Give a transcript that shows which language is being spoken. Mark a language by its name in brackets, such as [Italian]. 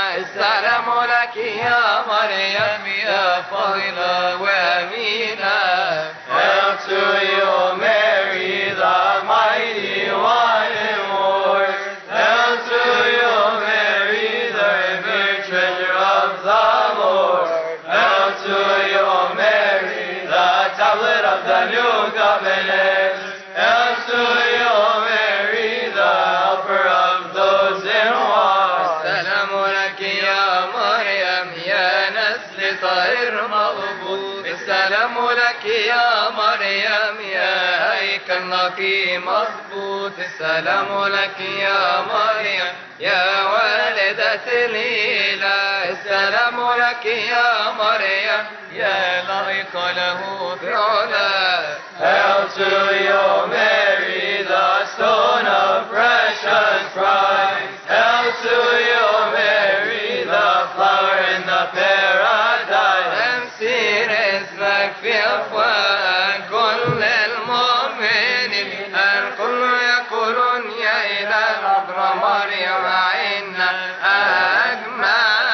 [Arabic] السلام لك يا مريم يا فاضلة وأمينة. [English] Hail to you, O Mary, the mighty one in war. Hail to you, O Mary, the revered treasure of the Lord. Hail to you, O Mary, the tablet of the new covenant. Hail to you, O Mary, the helper of those in war. [Arabic] السلام لك يا مريم يا نسل طائر مغبوط. السلام لك يا مريم يا هيكل نقي مضبوط. السلام لك يا مريم يا والدة الإله. السلام لك يا مريم يا لائق له بعلا. [English] Hail to you, Mary, the stone of precious price. Hail to you, Mary, the flower in the paradise. [Arabic] تمسير اسمك في أفواه كل المؤمنين. الكل يقولون يا إله العذراء مريم عنا أجمعين.